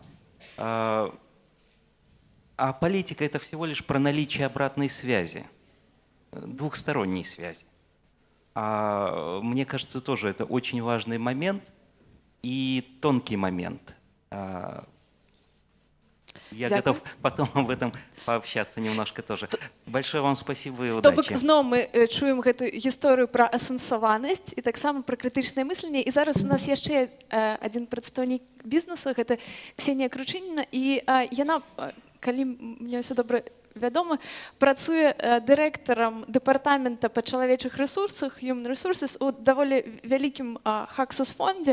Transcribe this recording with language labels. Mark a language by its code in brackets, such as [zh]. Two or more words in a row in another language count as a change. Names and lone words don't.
[ru] А политика – это всего лишь про наличие обратной связи, двухсторонней связи. Мне кажется, тоже это очень важный момент и тонкий момент. Я [uk] Дякую. [ru] готов потом об этом пообщаться немножко тоже. Большое вам спасибо и [be] То бок [ru] удачи. [be] зноў мы чуем гэту гісторыю пра асэнсаванасць і таксама пра крытычнае мысленне. І зараз у нас яшчэ адзін прадстаўнік бізнесу, гэта Ксенія Кручыніна, і яна, калі мне ўсё добра вядома, працуе дырэктарам дэпартамента па чалавечых рэсурсах, [en] Human Resources, [be] у даволі вялікім Хаксус-фондзе.